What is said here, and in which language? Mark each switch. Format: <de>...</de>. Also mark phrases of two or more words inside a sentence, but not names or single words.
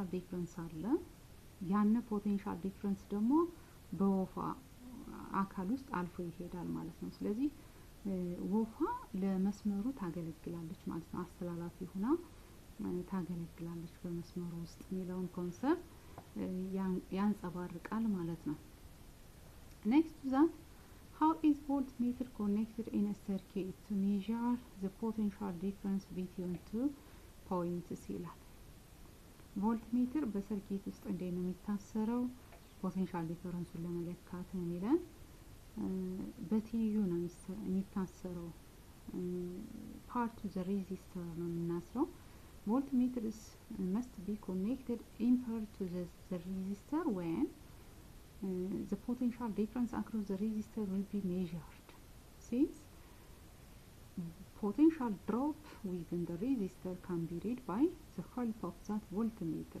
<am>ዲፍረንስ አለ። ያን</am> <en>potential difference</en> <am>ደግሞ በወፏ አካል ውስጥ አልፎ ይሄዳል ማለት ነው። ስለዚህ ወፏ ለመስመሩ ታገለግላለች ማለት ነው። አስተላላፊ ሆና ታገለግላለች በመስመሩ ውስጥ የሚለውን ኮንሰፕት ያንጸባርቃል ማለት ነው።</am> <en>next to that, how is voltmeter connected in a circuit to measure the potential difference between two points</en> <am>ይላል። ቮልትሜትር በሰርኪት ውስጥ እንዴት ነው የሚታሰረው? ፖቴንሻል ዲፈረንሱን ለመለካት ነው የሚለን። በትይዩ ነው የሚታሰረው።</am> <en>part to the resistor</en> <am>ነው የምናስረው።</am> <en>Voltmeters must be connected in parallel to the resistor when the potential difference across the resistor will be measured. Since potential drop within the resistor can be read by the help of that voltmeter.</en>